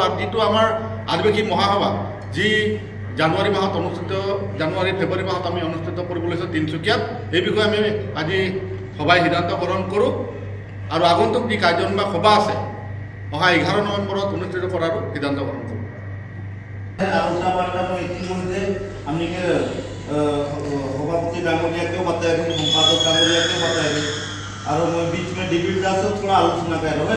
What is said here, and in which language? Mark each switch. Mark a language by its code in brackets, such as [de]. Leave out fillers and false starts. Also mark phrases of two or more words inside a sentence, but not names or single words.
[as] আৰু যিটো আমাৰ আদিবাসী মহাসভা যি জানুৱাৰী মাহত ফেব্ৰুৱাৰী মাহত আমি অনুষ্ঠিত কৰিবলৈ লৈছোঁ তিনিচুকীয়াত, এই বিষয়ে আমি আজি সভাই সিদ্ধান্ত গ্ৰহণ কৰোঁ। আৰু আগন্তুক যি কাৰ্যনিৰ্বাহক সভা আছে অহা 11 নৱেম্বৰত অনুষ্ঠিত কৰাৰো সিদ্ধান্ত গ্ৰহণ কৰোঁ। আলোচনা বাৰ্তাটো ইতিমধ্যে আমি সভাপতি ডাঙৰীয়াকেও बताया, সম্পাদক ডাঙৰীয়াকেও बताया, [hi] और मैं बीच में डिबेट थोड़ा आलोचना कर रहा हूँ।